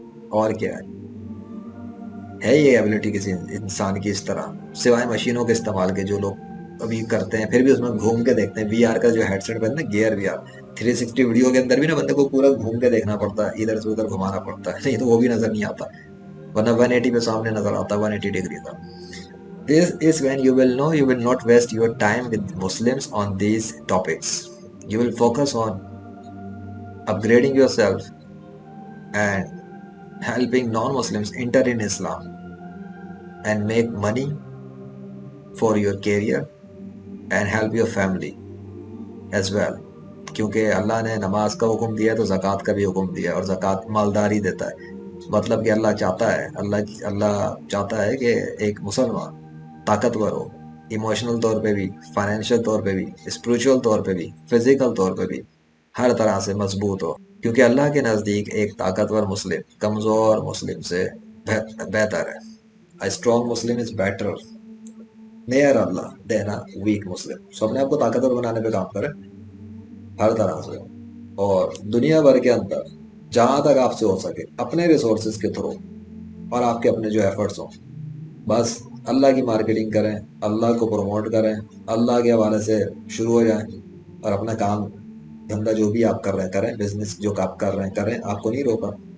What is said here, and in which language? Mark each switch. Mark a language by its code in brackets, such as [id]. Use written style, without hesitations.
[ur] اور کیا ہے یہ ایبلٹی کسی انسان کی اس طرح، سوائے مشینوں کے استعمال کے جو لوگ ابھی کرتے ہیں، پھر بھی اس میں گھوم کے دیکھتے ہیں. وی آر کا جو ہیڈ سیٹ پہنتے ہیں، گیئر وی آر 360 ویڈیو کے اندر بھی نا بندے کو پورا گھوم کے دیکھنا پڑتا ہے، ادھر سے ادھر گھمانا پڑتا ہے، نہیں تو وہ بھی نظر نہیں آتا. ورنہ 180 پہ سامنے نظر آتا ہے، 180 ڈگری کا. [en] This is when you will know you will not waste your time with Muslims on these topics. You will focus on upgrading yourself and helping non-Muslims enter in Islam and make money for your career and help your family as well. [ur] کیونکہ اللہ نے نماز کا حکم دیا تو زکوٰۃ کا بھی حکم دیا، اور زکوٰۃ مالداری دیتا ہے. مطلب کہ اللہ چاہتا ہے اللہ چاہتا ہے کہ ایک مسلمان طاقتور ہو، ایموشنل طور پہ بھی، فائنینشیل طور پہ بھی، اسپریچول طور پہ بھی، فزیکل طور پہ بھی، ہر طرح سے مضبوط ہو. کیونکہ اللہ کے نزدیک ایک طاقتور مسلم کمزور مسلم سے بہتر ہے. [en] A strong Muslim is better near Allah than a weak Muslim. [ur] سو اپنے آپ کو طاقتور بنانے پہ کام کریں ہر طرح سے، اور دنیا بھر کے اندر جہاں تک آپ سے ہو سکے اپنے ریسورسز کے تھرو، اور آپ کے اپنے جو ایفرٹس ہوں، بس اللہ کی مارکیٹنگ کریں، اللہ کو پروموٹ کریں، اللہ کے حوالے سے شروع ہو جائیں، اور اپنا کام دھندا جو بھی آپ کر رہے ہیں کریں، بزنس جو آپ کر رہے ہیں کریں، آپ کو نہیں روکا.